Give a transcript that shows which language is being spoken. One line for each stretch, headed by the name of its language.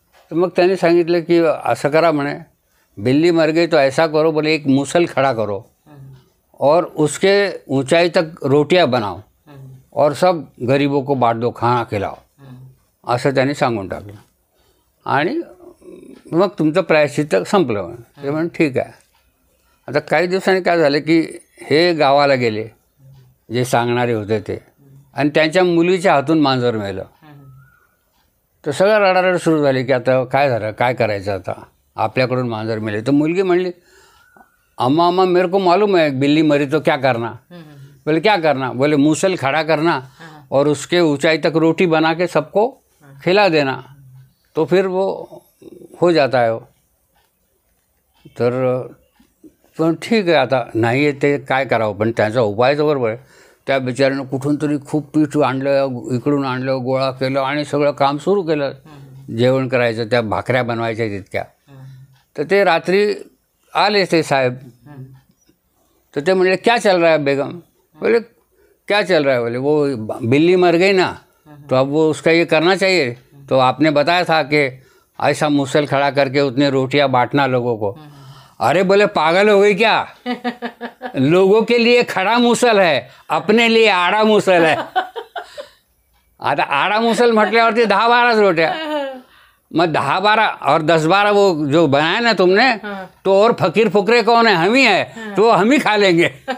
Marathi: तर मग त्यांनी सांगितलं की असं करा म्हणे,
Hindi: बिल्ली मर गई तो ऐसा करो, बोले एक मुसल खड़ा करो और उसके ऊंचाई तक रोटियां बनाओ और सब गरीबों को बांट दो, खाना खिलाओ,
Marathi: असं त्यांनी सांगून टाकलं. आणि मग तुमचं प्रायश्चित्त संपलं. ते म्हणून ठीक आहे. आता काही दिवसांनी काय झालं की हे गावाला गेले जे सांगणारे होते ते, आणि त्यांच्या मुलीच्या हातून मांजर मेलं. तर सगळं रडारड सुरू झाली की आता काय झालं, काय करायचं आता, आपल्याकडून मांजर मेले. तर मुलगी म्हणली
Hindi: अम्मा अम्मा मेरे को मालूम है बिल्ली मरी तो क्या करना. बोले क्या करना. बोले मूसल खड़ा करना और उसके ऊंचाई तक रोटी बना के सबको खिला देना, तो फिर वो हो जाता है.
Marathi: तर पण ठीक आहे, आता नाही आहे ते काय करावं, पण त्याचा उपायच बरोबर आहे. त्या बिचाऱ्यानं कुठून तरी खूप पीठ आणलं, इकडून आणलं, गोळा केलं आणि सगळं काम सुरू केलं. जेवण करायचं, त्या भाकऱ्या बनवायच्या तितक्या. तर ते रात्री आले ते साहेब. तर ते म्हणले
Hindi: क्या चल रहा है बेगम. बोले क्या चल रहा है. बोले वो बिल्ली मर गई ना, तो अब वो उसका ये करना चाहिए. तो आपने बताया था कि ऐसा मुसल खड़ा करके उतने रोटियां बांटना लोगों को. अरे बोले पागल हो गई क्या, लोगों के लिए खड़ा मुसल है, अपने लिए आड़ा मुसल है.
Marathi: आता आड़ा मुसल म्हटल्यावरती 10-12 रोट्या.
Hindi: मग 10-12 और 10-12 वो जो बनाया ना तुमने, तो और फकीर फुकरे कौन है, हम ही है, तो हम ही खा लेंगे.